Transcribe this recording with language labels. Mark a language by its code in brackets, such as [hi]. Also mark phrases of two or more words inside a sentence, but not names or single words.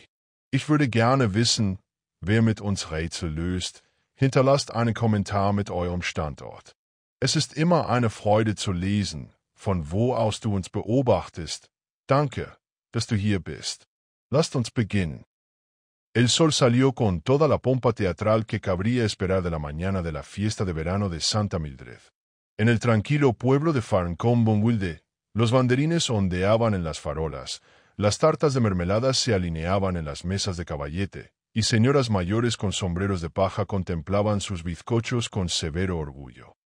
[de] Ich würde gerne wissen, wer mit uns Rätsel löst. Hinterlasst einen Kommentar mit eurem Standort. Es ist immer eine Freude zu lesen, von wo aus du uns beobachtest. Danke, dass du hier bist. Lasst uns beginnen. [es] El sol salió con toda la pompa teatral que cabría esperar de la mañana de la fiesta de verano de Santa Mildred. En el tranquilo pueblo de Farncombe-on-Wilde, los banderines ondeaban en las farolas, las tartas de mermelada se alineaban en las mesas de caballete, y señoras mayores con sombreros de paja contemplaban sus bizcochos con severo orgullo.